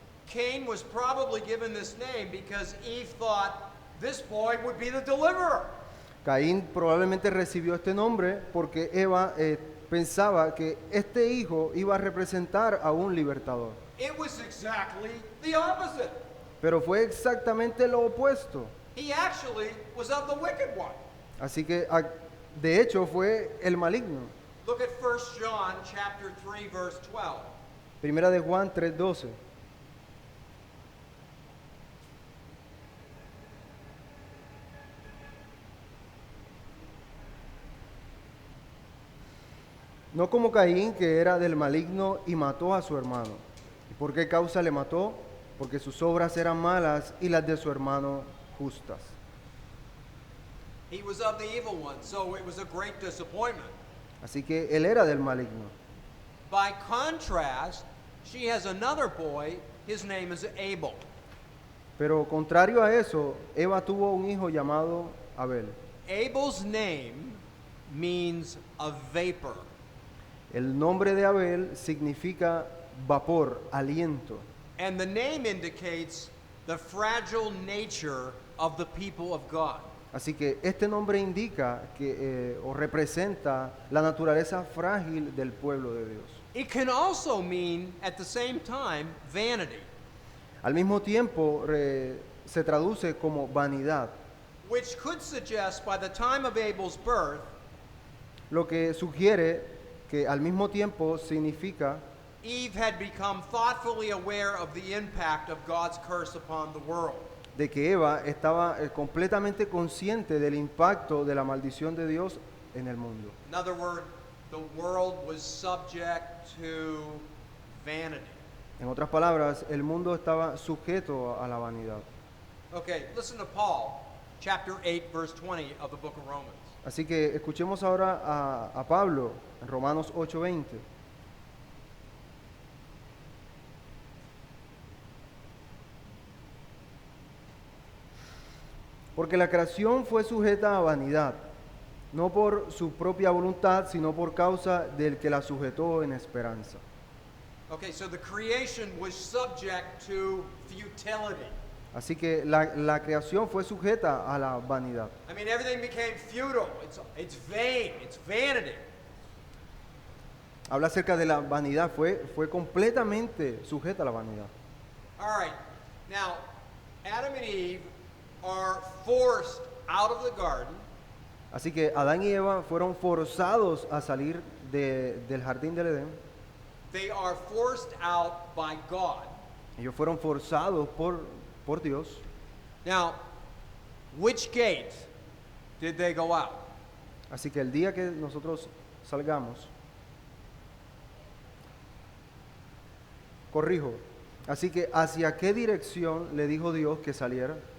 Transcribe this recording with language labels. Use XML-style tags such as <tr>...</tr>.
<en>Cain was probably given this name because Eve thought this boy would be the deliverer.</en> <es>Caín probablemente recibió este nombre porque Eva pensaba que este hijo iba a representar a un libertador.</es> <en>It was exactly the opposite.</en> <es>Pero fue exactamente lo opuesto.</es> <en>He actually was of the wicked one.</en> <es>Así que, de hecho, fue el maligno.</es> <en>Look at 1 John chapter 3 verse 12.</en> <es>Primera de Juan 3:12. No como Caín, que era del maligno y mató a su hermano. ¿Y por qué causa le mató? Porque sus obras eran malas y las de su hermano justas.</es> <en>He was of the evil one, so it was a great disappointment.</en> <es>Así que él era del maligno.</es> <en>By contrast, she has another boy. His name is Abel.</en> <es>Pero contrario a eso, Eva tuvo un hijo llamado Abel.</es> <en>Abel's name means a vapor.</en> <es>El nombre de Abel significa vapor, aliento.</es> <en>And the name indicates the fragile nature of the people of God.</en> <es>Así que este nombre indica que o representa la naturaleza frágil del pueblo de Dios.</es> <en>It can also mean, at the same time, vanity,</en> <es>Al mismo tiempo se traduce como vanidad,</es> <en>which could suggest by the time of Abel's birth,</en> <es>lo que sugiere que al mismo tiempo significa</es> <en>Eve had become thoughtfully aware of the impact of God's curse upon the world.</en> <es>de que Eva estaba completamente consciente del impacto de la maldición de Dios en el mundo.</es> <en>In other words, the world was subject to vanity.</en> <es>En otras palabras, el mundo estaba sujeto a la vanidad.</es> <en>Okay, listen to Paul, chapter 8, verse 20 of the book of Romans.</en> <es>Así que escuchemos ahora a Pablo en Romanos 8:20. Porque la creación fue sujeta a vanidad, no por su propia voluntad, sino por causa del que la sujetó en esperanza.</es> <en>Okay, so the creation was subject to futility. Así que la creación fue sujeta a la vanidad. I mean, everything became futile. It's vain. It's vanity.</en> <es>Habla acerca de la vanidad, fue completamente sujeta a la vanidad.</es> <en>All right. Now, Adam and Eve are forced out of the garden.</en> <es>Así que Adán y Eva fueron forzados a salir del jardín del Edén.</es> <en>They are forced out by God.</en> <es>Ellos fueron forzados por Dios.</es> <en>Now, which gate did they go out?</en> <es>Así que el día que nosotros salgamos, corrijo, así que ¿hacia qué dirección le dijo Dios que saliera?</es>